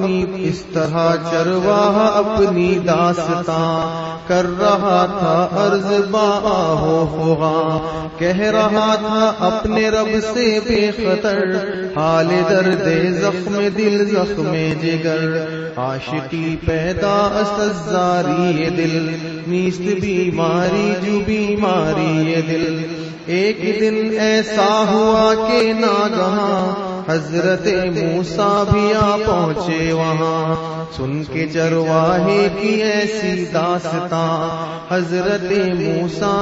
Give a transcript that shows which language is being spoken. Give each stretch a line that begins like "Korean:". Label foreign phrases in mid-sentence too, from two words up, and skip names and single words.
Urdu: اپنی داستان کر رہا تھا عرض باہو فغاں، کہہ رہا تھا اپنے رب سے بے خطر، حال درد زخم دل زخم جگر،
Persian: عاشقی پیدا استزاری دل نیست بیماری جو بیماری دل
Urdu: ایک دن ایسا ہوا کہ ناگہاں حضرت موسیٰ بھی آ پہنچے وہاں سن کے چرواہے کی ایسی داستان حضرت موسیٰ